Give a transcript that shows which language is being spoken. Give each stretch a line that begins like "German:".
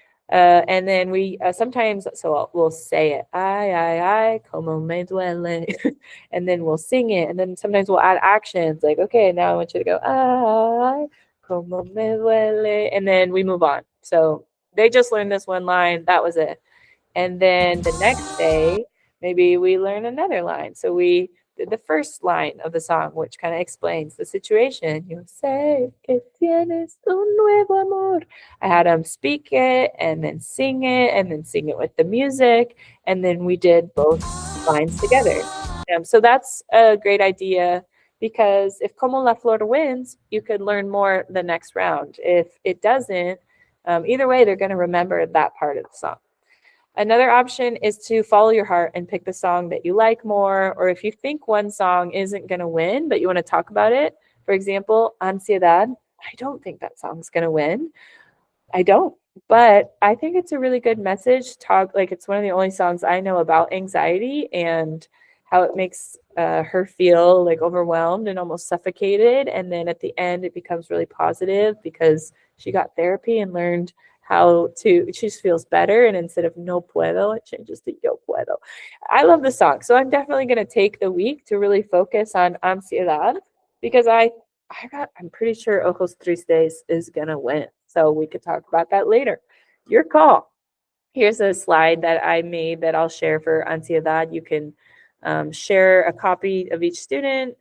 English: And then we sometimes, we'll say it,
Spanish: ay, como me duele,
English: and then we'll sing it, and then sometimes we'll add actions, like, okay, now I want you to go, ay, como me duele, and then we move on. So they just learned this one line, that was it. And then the next day, maybe we learn another line. So we did the first line of the song, which kind of explains the situation.
Spanish: Yo sé que tienes un nuevo amor.
English: I had them speak it and then sing it with the music. And then we did both lines together. So that's a great idea because if Como la Flor wins, you could learn more the next round. If it doesn't, either way, they're going to remember that part of the song. Another option is to follow your heart and pick the song that you like more, or if you think one song isn't going to win, but you want to talk about it. For example, Ansiedad, I don't think that song's going to win. I don't, but I think it's a really good message. Talk like it's one of the only songs I know about anxiety and how it makes her feel like overwhelmed and almost suffocated. And then at the end, it becomes really positive because she got therapy and learned how to, she just feels better. And instead of
Spanish: no puedo,
English: it changes to
Spanish: yo puedo.
English: I love the song. So I'm definitely going to take the week to really focus on Ansiedad because I'm pretty sure Ojos Tristes is gonna win. So we could talk about that later. Your call. Here's a slide that I made that I'll share for Ansiedad. You can share a copy of each student.